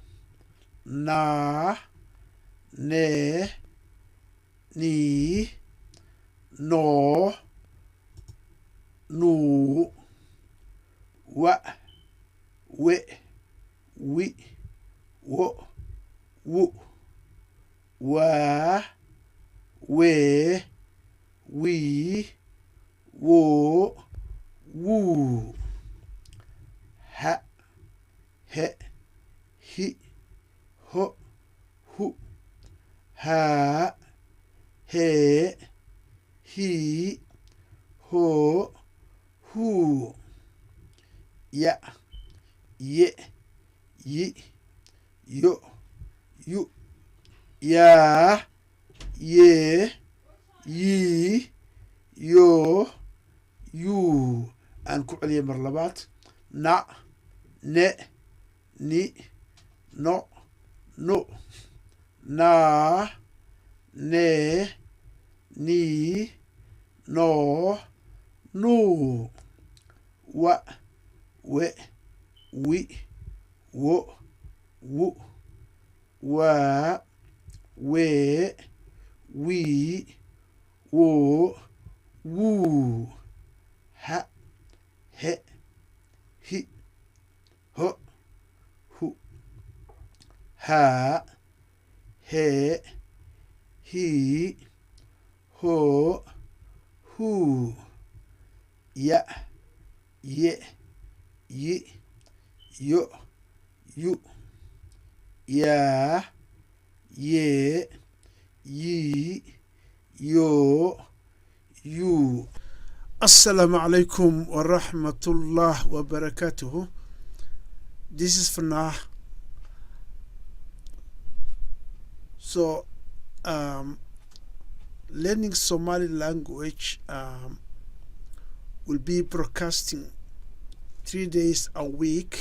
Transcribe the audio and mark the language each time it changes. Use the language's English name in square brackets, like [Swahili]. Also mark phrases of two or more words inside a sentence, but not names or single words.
[Arabic] نا ن ني نو نو و و وي و و و و وي wo woo ha he hi ho hu ha he hi ho hu ya ye yi yo yu ya ye yi yo يو أنكو عليه مرلبات نا ن ني نو نو نا ن ني نو نو و و وي و و waa, wee, wii, woo, wuu, ha, he, hi, ho, hu, ha, he, hi, ho, hu, ya, ye, yi, yo, yu, ya, ye, yi, yo, yu. Assalamu alaikum wa rahmatullah wa barakatuhu. [English] This is Fanah. So, learning Somali language will be broadcasting 3 days a week.